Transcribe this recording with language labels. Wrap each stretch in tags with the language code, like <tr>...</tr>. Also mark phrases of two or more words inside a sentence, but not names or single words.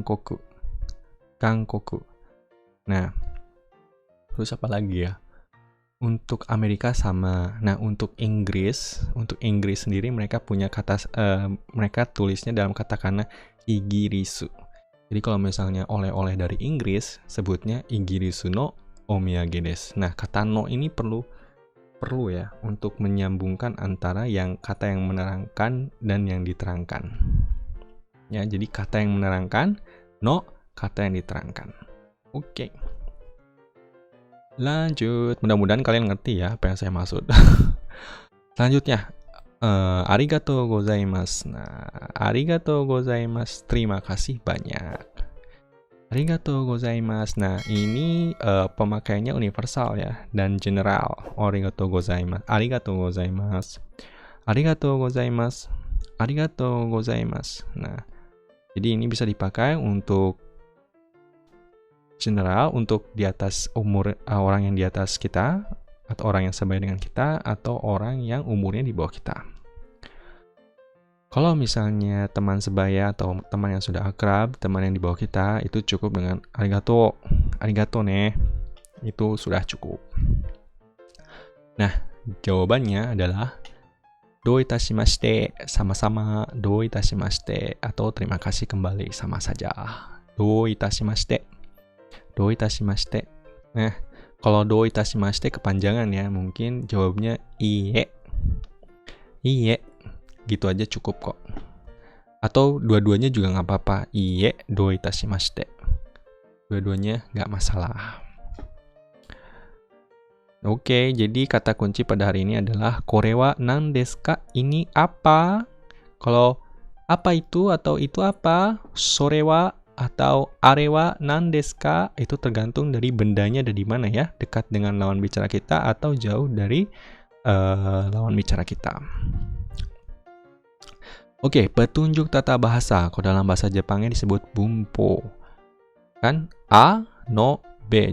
<id>Nah, terus apa lagi ya? Untuk Amerika sama. Nah, untuk Inggris sendiri mereka punya mereka tulisnya dalam katakana igirisu. Jadi kalau misalnya oleh-oleh dari Inggris sebutnya</id> <ja>イギリスのお土産です.</ja> <id>Nah, kata no ini perlu ya untuk menyambungkan antara kata yang menerangkan dan yang diterangkan. Ya, jadi kata yang menerangkan, no, kata yang diterangkan. Oke. Lanjut. Mudah-mudahan kalian ngerti ya apa yang saya maksud. Selanjutnya,</id> <ja>ありがとうございます. Nah, ありがとうございます.</ja> <id>Terima kasih banyak.</id> <ja>ありがとうございます.</ja> <id>Nah, ini pemakaiannya universal ya dan general.</id> <ja>ありがとうございます。ありがとうございます。ありがとうございます. ありがとうございます.</ja> <id>Nah, jadi ini bisa dipakai untuk general, untuk di atas umur orang yang di atas kita, atau orang yang sebaya dengan kita, atau orang yang umurnya di bawah kita. Kalau misalnya teman sebaya atau teman yang sudah akrab, teman yang di bawah kita, itu cukup dengan arigato.</id> <ja>ありがとうね.</ja> <id>Itu sudah cukup. Nah, jawabannya adalah</id> <ja>どういたしまして,</ja> <id>sama-sama,</id> <ja>どういたしまして,</ja> <id>atau terima kasih kembali, sama saja.</id> <ja>どういたしまして。どういたしまして.</ja> <id>Nah, kalau</id> <ja>どういたしまして</ja> <id>kepanjangan ya, mungkin jawabnya iye. Iye. Gitu aja cukup kok. Atau dua-duanya juga nggak apa-apa.</id> <ja>いいえ、どういたしまして.</ja> <id>Dua-duanya nggak masalah. Oke, jadi kata kunci pada hari ini adalah</id> <ja>これは何ですか?</ja> <id>Ini apa? Kalau apa itu atau itu apa?</id> <ja>それは atau あれは何ですか?</ja> <id>Itu tergantung dari bendanya ada di mana ya. Dekat dengan lawan bicara kita atau jauh dari lawan bicara kita. Oke, petunjuk tata bahasa. Kalau dalam bahasa Jepangnya disebut bunpo. Kan? A, no, B.</id>